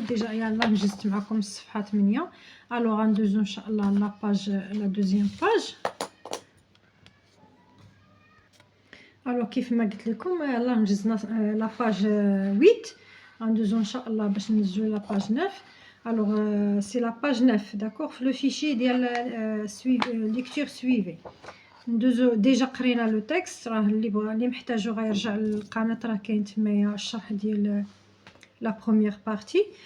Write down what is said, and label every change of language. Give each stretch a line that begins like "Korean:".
Arabic: ديجا يلاه نجزت معكم الصفحه 8. الوغ غندوزو ان شاء الله لا باج، لا دوزيام باج. الوغ كيف ما قلت لكم يلاه نجزنا لا باج 8. غندوزو ان شاء الله باش ننزلو لا باج 9.
French: Alors, c'est la page 9, d'accord. Le fichier de lecture suivie. Déjà
Arabic: قرينا
French: le texte.
Arabic: راه اللي بغا اللي محتاجو غيرجع للقناة، راه كاين تمايا الشرح ديال
French: la première partie.